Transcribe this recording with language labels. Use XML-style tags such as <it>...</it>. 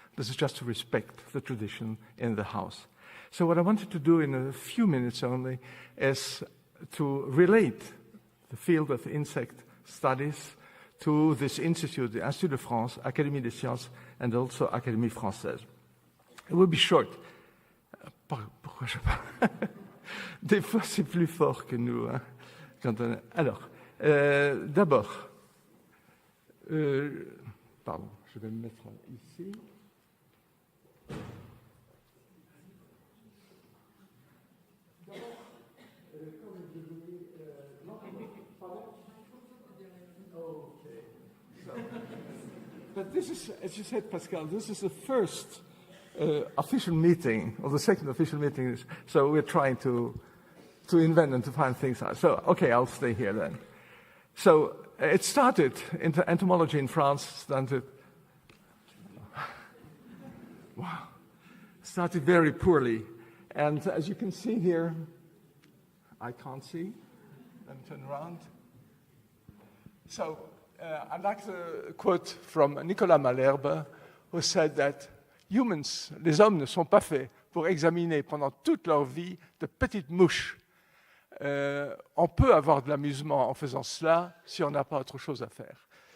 <en>This is just to respect the tradition in the house. So what I wanted to do in a few minutes only is to relate the field of insect studies to this institute, the Institut de France, Académie des Sciences, and also Académie Française. It will be short.</en> <fr>Pourquoi je parle? Des fois, c'est plus fort que nous. Hein, quand on... Alors, d'abord, pardon, je vais me mettre ici.</fr> <en>But this is, as you said, Pascal, this is the first official meeting, or the second official meeting. So we're trying to invent and to find things out. So, okay, I'll stay here then. So it started, entomology in France started very poorly. And as you can see here, I can't see. Let me turn around. So I'd like to quote from Nicolas Malherbe, who said that humans,</en> <fr>les hommes ne sont pas faits pour examiner pendant toute leur vie de petites mouches. On peut avoir de l'amusement en faisant cela si on n'a pas autre chose à faire.</fr>